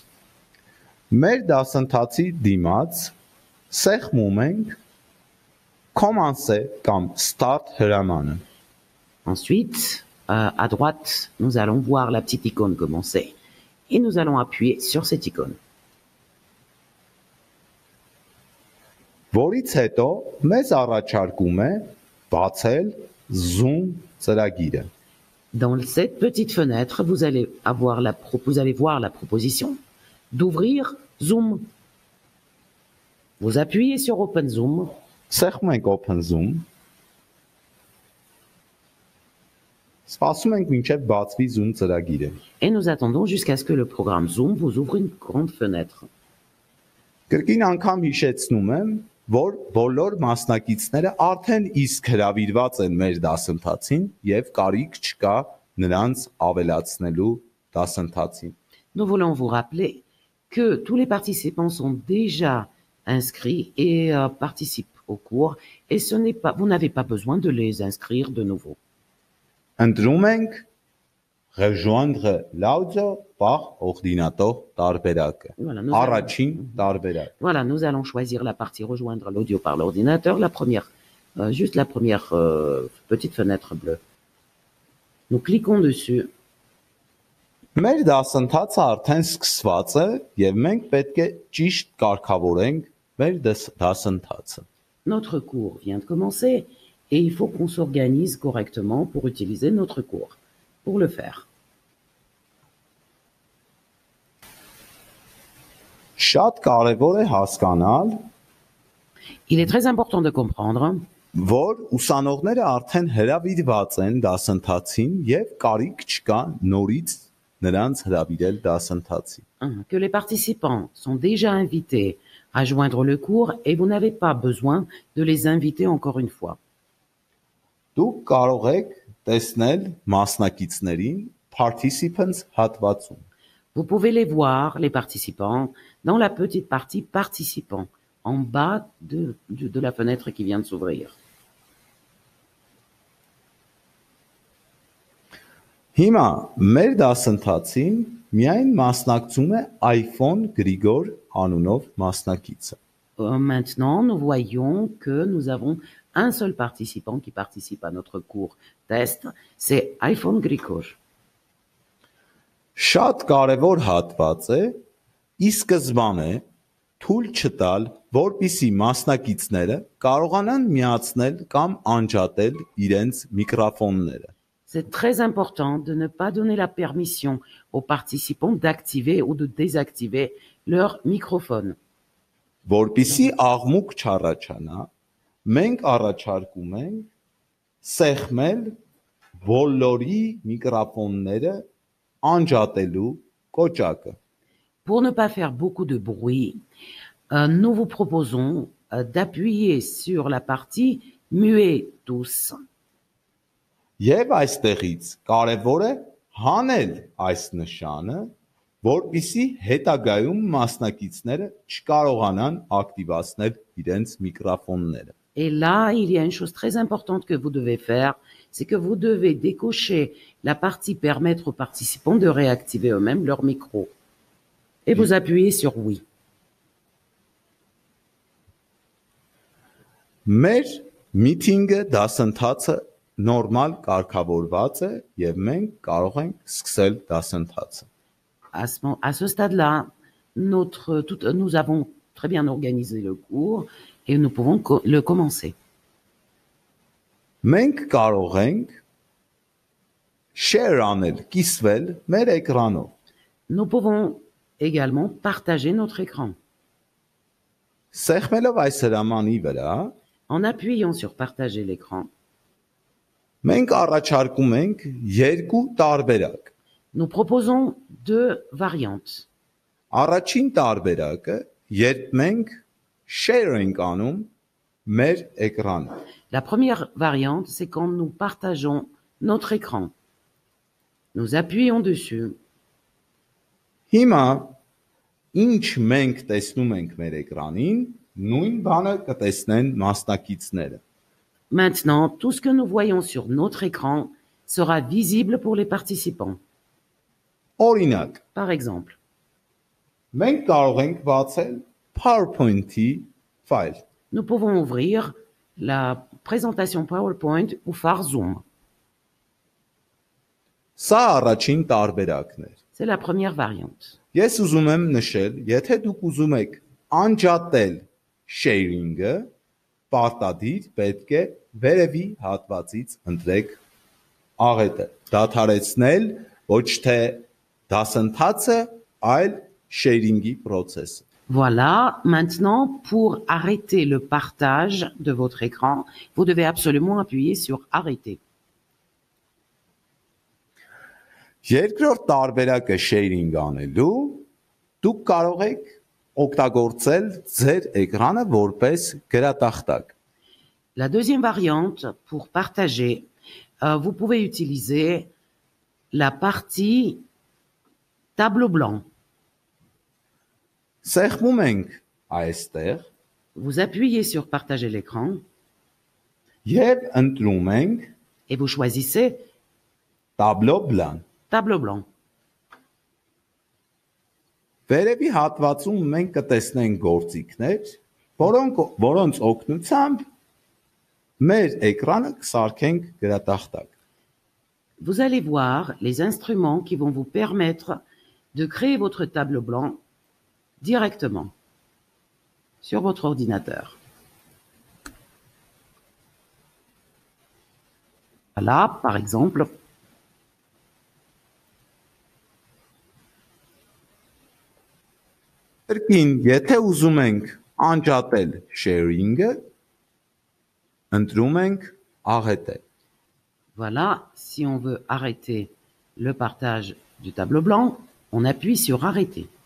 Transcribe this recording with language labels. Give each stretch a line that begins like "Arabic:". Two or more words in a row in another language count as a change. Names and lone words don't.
Armenian: Մեր դասընթացի դիմաց սեղմում ենք Commencer կամ Start հրամանը։
French: Ensuite, à droite, nous allons voir la petite icône commencer et nous allons appuyer sur cette icône.
Armenian: Որից հետո մեզ առաջարկում է բացել Zoom ծրագիրը։
French: Dans cette petite fenêtre, vous allez voir la proposition d'ouvrir Zoom. Vous appuyez sur Open Zoom.
Armenian: Սեղմում ենք Open Zoom։ Սպասում ենք մինչև բացվի Zoom ծրագիրը։
French: Et nous attendons jusqu'à ce que le programme Zoom vous ouvre une grande fenêtre.
Armenian: Կրկին անգամ հիշեցնում եմ, որ բոլոր մասնակիցները արդեն իսկ հրավիրված են մեր դասընթացին եւ կարիք չկա նրանց ավելացնելու դասընթացին։
French: Nous voulons vous rappeler que tous les participants sont déjà inscrits et participent au cours et vous n'avez pas besoin de les inscrire de nouveau.
Armenian: Ընտրում ենք
French: rejoindre l'audio par ordinateur
Armenian: տարբերակը։ Առաջին տարբերակ։
French: Voilà, nous allons choisir la partie rejoindre l'audio par l'ordinateur, juste la première petite fenêtre bleue. Nous cliquons dessus.
Armenian: Մեր դասընթացը արդեն սկսված է եւ մենք պետք է ճիշտ կարգավորենք մեր դասընթացը։
French: Notre cours vient de commencer et il faut qu'on s'organise correctement pour utiliser notre cours. Pour le faire.
Armenian: Շատ կարևոր է հասկանալ,
French: Il est très important de comprendre
Armenian: որ ուսանողները արդեն հրավիրված են դասընթացին եւ կարիք չկա նորից նրանց հրավիրել դասընթացի։
French: que les participants sont déjà invités à joindre le cours et vous n'avez pas besoin de les inviter encore une fois.
Armenian: Դուք կարող եք տեսնել մասնակիցներին participants հատվածում։
French: Vous pouvez les voir, les participants, dans la petite partie participants, en bas de la fenêtre qui vient de s'ouvrir.
Armenian: Հիմա մեր դասընթացին միայն մասնակցում է iPhone Grigor անունով մասնակիցը։
French: Maintenant, nous voyons que nous avons un seul participant qui participe à notre cours test, c'est iPhone Grigor.
Armenian: Շատ կարևոր հատված է ի սկզբանե թույլ չտալ, որպիսի մասնակիցները կարողանան միացնել կամ անջատել իրենց միկրոֆոնները։
French: C'est très important de ne pas donner la permission aux participants d'activer ou de désactiver leur microphone.
Armenian: Որպիսի աղմուկ չառաջանա, մենք առաջարկում ենք սեղմել բոլորի միկրոֆոնները անջատելու կոճակը։
French: Pour ne pas faire beaucoup de bruit, nous vous proposons d'appuyer sur la partie muet tous.
Armenian: Եվ այստեղից կարևոր է հանել այս նշանը, որպեսզի հետագայում մասնակիցները չկարողանան ակտիվացնել իրենց միկրոֆոնները։
French: Et là, il y a une chose très importante que vous devez faire, c'est que vous devez décocher la partie permettre aux participants de réactiver eux-mêmes leur micro. Et vous appuyez sur oui.
Armenian: Մեր միտինգը դասընթացը նորմալ կարգավորված է եւ մենք կարող ենք սկսել դասընթացը։
French: À ce stade-là, nous avons très bien organisé le cours et nous pouvons le commencer.
Armenian: Մենք կարող ենք share անել, կիսվել մեր էկրանով։
French: Nous pouvons également partager notre écran.
Armenian: Սեղմելով այս հրամանի վրա,
French: En appuyant sur partager l'écran,
Armenian: մենք առաջարկում ենք երկու տարբերակ։
French: nous proposons deux variantes.
Armenian: Առաջին տարբերակը, երբ մենք share ենք անում մեր էկրանը։
French: La première variante, c'est quand nous partageons notre écran. Nous appuyons dessus.
Armenian: Հիմա ինչ մենք տեսնում ենք մեր էկրանին, նույն բանը կտեսնեն մասնակիցները։
French: Maintenant, tout ce que nous voyons sur notre écran sera visible pour les participants.
Armenian: Օրինակ,
French: Par exemple,
Armenian: մենք կարող ենք բացել PowerPoint-ի ֆայլ։
French: nous pouvons ouvrir la présentation PowerPoint ou phare Zoom.
Armenian: Սա առաջին տարբերակն է։
French: C'est la première variante.
Armenian: Ես ուզում եմ նշել, եթե դուք ուզում եք անջատել sharing-ը, պարտադիր պետք է վերևի հատվածից ընտրեք աղետը։ Դադարեցնել ոչ թե դասընթացը, այլ sharing-ի process-ը։
French: Voilà, maintenant, pour arrêter le partage de votre écran, vous devez absolument appuyer sur arrêter.
Armenian: Երկրորդ տարբերակը sharing անելու, դուք կարող եք օգտագործել ձեր էկրանը որպես գրատախտակ։
French: La deuxième variante, pour partager, vous pouvez utiliser la partie tableau blanc.
Armenian: Սեղմում ենք այստեղ
French: Vous appuyez sur partager l'écran
Armenian: եւ ընտրում ենք
French: et vous choisissez tableau blanc։ tableau blanc.
Armenian: Վերևի հատվածում մենք կտեսնենք գործիքներ, որոնց օգնությամբ մեր էկրանը կսարքենք գրատախտակ։
French: Vous allez voir les instruments qui vont vous permettre de créer votre tableau blanc directement sur votre ordinateur. Voilà, par exemple,
Armenian: Կրկին, եթե ուզում ենք անջատել sharing-ը, ընտրում ենք աղետը։
French: voilà, si on veut arrêter le partage du tableau blanc, on appuie sur arrêter.